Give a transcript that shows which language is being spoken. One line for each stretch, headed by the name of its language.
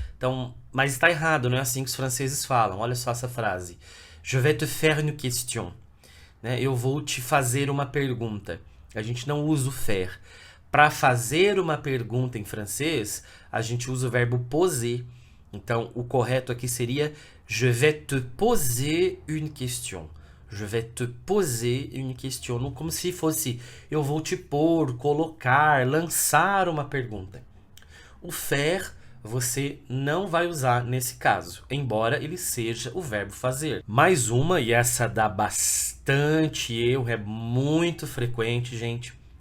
Portuguese: Então, mas está errado, não é assim que os franceses falam. Olha só essa frase.
French: Je vais te faire une question.
Portuguese: Eu vou te fazer uma pergunta. A gente não usa o faire. Para fazer uma pergunta em francês, a gente usa o verbo poser. Então, o correto aqui seria
French: je vais te poser une question. Je vais te poser une question.
Portuguese: Como se fosse eu vou te pôr, colocar, lançar uma pergunta. O faire você não vai usar nesse caso, embora ele seja o verbo fazer. Mais uma, e essa dá bastante erro, é muito frequente, gente.